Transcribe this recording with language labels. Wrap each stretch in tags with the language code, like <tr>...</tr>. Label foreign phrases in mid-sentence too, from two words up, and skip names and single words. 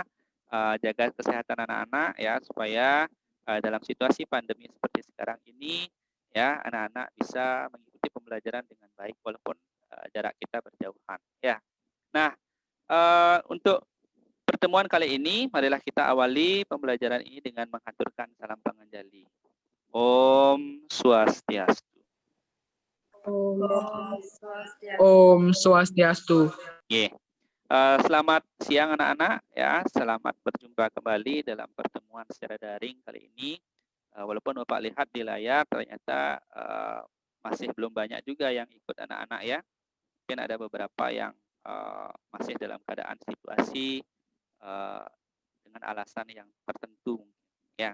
<id>Jaga kesehatan anak-anak ya supaya dalam situasi pandemi seperti sekarang ini ya anak-anak bisa mengikuti pembelajaran dengan baik walaupun jarak kita berjauhan ya. Nah, untuk pertemuan kali ini marilah kita awali pembelajaran ini dengan mengaturkan salam panganjali.</id> <sa>Om Swastiastu. Om Swastiastu. Yeah.</sa> <id>Selamat siang anak-anak ya, selamat berjumpa kembali dalam pertemuan secara daring kali ini. Walaupun Bapak lihat di layar ternyata masih belum banyak juga yang ikut anak-anak ya. Mungkin ada beberapa yang masih dalam keadaan situasi dengan alasan yang tertentu ya.</id>